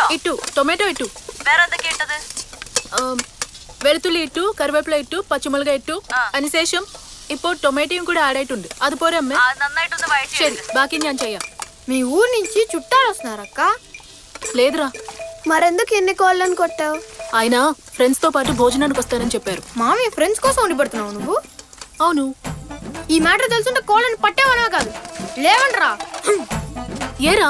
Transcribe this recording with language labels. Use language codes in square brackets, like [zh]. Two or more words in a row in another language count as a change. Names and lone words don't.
[ml] ഇട്ടു ടൊമാറ്റോ ഇട്ടു വേറെ എന്തൊക്കെ ഇട്ടത്? വെളുത്തുള്ളി ഇട്ടു കറിവേപ്പില ഇട്ടു പച്ചമുളക് ഇട്ടു അതിനുശേഷം ഇപ്പോൾ ടൊమాറ്റോയും കൂടെ ആഡ് ആയിട്ടുണ്ട് അതുപോലെ അമ്മേ ആ, നന്നായിട്ടൊന്ന് വഴറ്റി ശരി ബാക്കി ഞാൻ ചെയ്യാം [te] మీ ఊరు నుంచి చుట్టాలు వస్తున్నారక్క? లేదురా మరెందుకు ఎన్ని కోళ్ళని కొట్టావు? ఆయన ఫ్రెండ్స్ తో పాటు భోజనానికి వస్తారని చెప్పారు మామి ఫ్రెండ్స్ కోసం వండి పెడుతున్నావు నువ్వు? అవును ఈ మ్యాటర్ తెలుసుంటే కోళ్ళని పట్టేవనా కాదు, లేవండ్రా. ఏరా